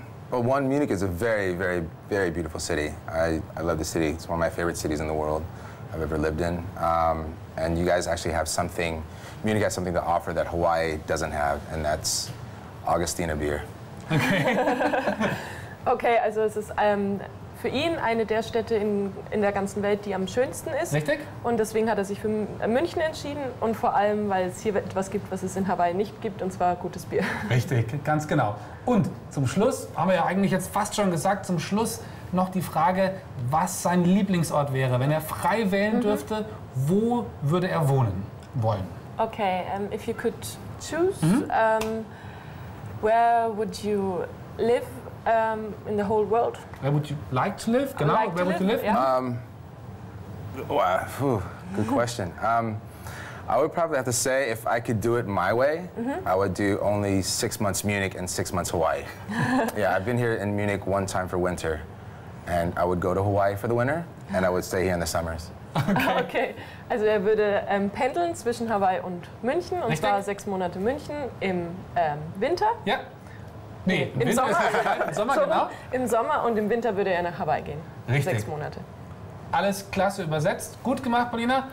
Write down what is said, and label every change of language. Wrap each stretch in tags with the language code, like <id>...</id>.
<en>Well, one, Munich is a very, very, very beautiful city. I love the city. It's one of my favorite cities in the world I've ever lived in. And you guys actually have something, Munich has something to offer that Hawaii doesn't have, and that's Augustiner beer. Okay.</en> <de>Okay, also es ist für ihn eine der Städte in der ganzen Welt, die am schönsten ist. Richtig. Und deswegen hat er sich für München entschieden und vor allem, weil es hier etwas gibt, was es in Hawaii nicht gibt, und zwar gutes Bier. Richtig, ganz genau. Und zum Schluss, haben wir ja eigentlich jetzt fast schon gesagt, zum Schluss noch die Frage, was sein Lieblingsort wäre. Wenn er frei wählen dürfte, wo würde er wohnen wollen?</de> <en>Okay, if you could choose... Where would you live in the whole world? Where would you like to live?</en> <de>Genau, like</de> <en>where would live, you live? Yeah. Wow, good question. I would probably have to say if I could do it my way, I would do only 6 months Munich and 6 months Hawaii. Yeah, I've been here in Munich one time for winter, and I would go to Hawaii for the winter, and I would stay here in the summers. Okay.</en> <de>Okay, also er würde pendeln zwischen Hawaii und München, und zwar 6 Monate München im Winter. Ja. Nee, im Sommer. Sommer, genau. Im Sommer, und im Winter würde er nach Hawaii gehen. Richtig. 6 Monate. Alles klasse übersetzt. Gut gemacht, Paulina.</de>